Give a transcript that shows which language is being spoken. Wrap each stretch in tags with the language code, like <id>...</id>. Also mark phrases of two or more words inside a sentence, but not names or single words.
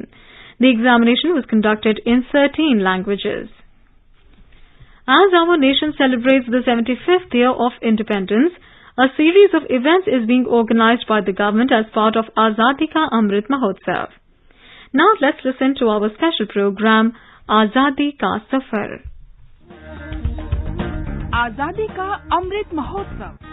<en>The examination was conducted in 13 languages. As our nation celebrates the 75th year of independence, a series of events is being organized by the government as part of Azadi Ka Amrit Mahatsav. Now let's listen to our special program, Azadi Ka Safar. Azadi Ka Amrit Mahotsav.</en>